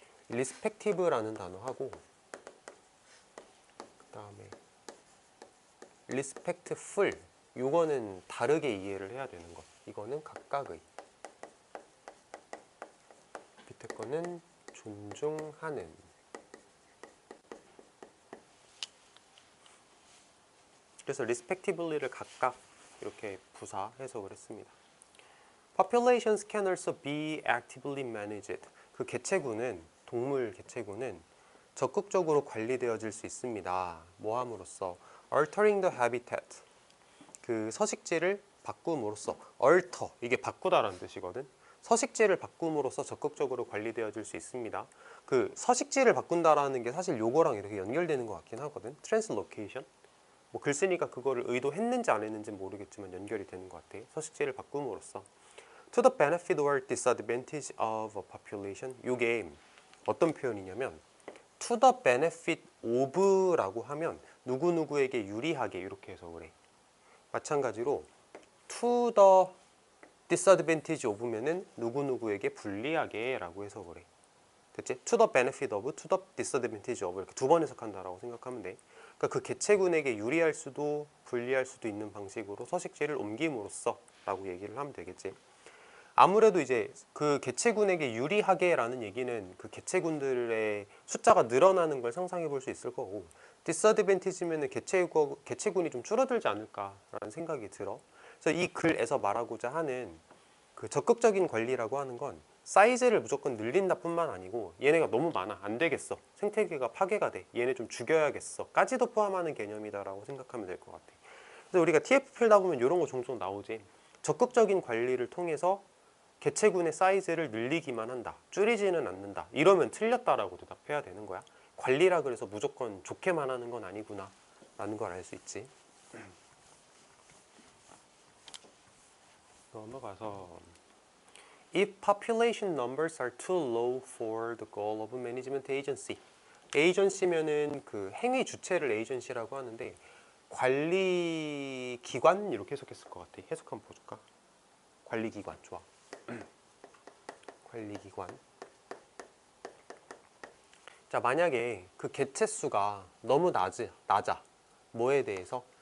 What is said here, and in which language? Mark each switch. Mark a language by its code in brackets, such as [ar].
[ko] respective라는 단어하고 그 다음에 respectful 이거는 다르게 이해를 해야 되는 것. 이거는 각각의. 밑에 거는 존중하는. 그래서 respectively를 각각 이렇게 부사 해석을 했습니다. [en] Populations can also be actively managed. [ko] 그 개체군은 동물 개체군은 적극적으로 관리되어질 수 있습니다. 뭐 함으로써 [en] altering the habitat. [ko] 그 서식지를 바꿈으로써 alter 이게 바꾸다라는 뜻이거든. 서식지를 바꿈으로써 적극적으로 관리되어질 수 있습니다. 그 서식지를 바꾼다라는 게 사실 요거랑 이렇게 연결되는 것 같긴 하거든. [en] translocation. [ko] 뭐 글 쓰니까 그거를 의도했는지 안 했는지는 모르겠지만 연결이 되는 것 같아. 서식지를 바꿈으로써 [en] to the benefit or disadvantage of a population. [ko] 요게 어떤 표현이냐면 [en] to the benefit of [ko] 라고 하면 누구누구에게 유리하게 이렇게 해석을 해. 마찬가지로 [en] to the disadvantage of [ko] 면은 누구누구에게 불리하게 라고 해석을 해. 됐지? [en] to the benefit of, to the disadvantage of [ko] 이렇게 두 번 해석한다라고 생각하면 돼. 그러니까 그 개체군에게 유리할 수도 불리할 수도 있는 방식으로 서식지를 옮김으로써 라고 얘기를 하면 되겠지. 아무래도 이제 그 개체군에게 유리하게라는 얘기는 그 개체군들의 숫자가 늘어나는 걸 상상해 볼 수 있을 거고, 디스어드밴티지면은 개체군이 좀 줄어들지 않을까라는 생각이 들어. 그래서 이 글에서 말하고자 하는 그 적극적인 관리라고 하는 건 사이즈를 무조건 늘린다 뿐만 아니고 얘네가 너무 많아 안 되겠어, 생태계가 파괴가 돼, 얘네 좀 죽여야겠어 까지도 포함하는 개념이다라고 생각하면 될 것 같아. 그래서 우리가 TF 풀다 보면 이런 거 종종 나오지. 적극적인 관리를 통해서 개체군의 사이즈를 늘리기만 한다, 줄이지는 않는다, 이러면 틀렸다라고 대답해야 되는 거야. 관리라 그래서 무조건 좋게만 하는 건 아니구나 라는 걸 알 수 있지. 넘어가서 [en] If population numbers are too low for the goal of management agency. [ko] agency면은 그 행위 주체를 agency라고 하는데 관리 기관 이렇게 해석했을 것 같아. 해석 한번 보여줄까? 관리 기관 좋아. 관리 기관. 자, 만약에 그 개체 수가 너무 낮아. 뭐에 대해서?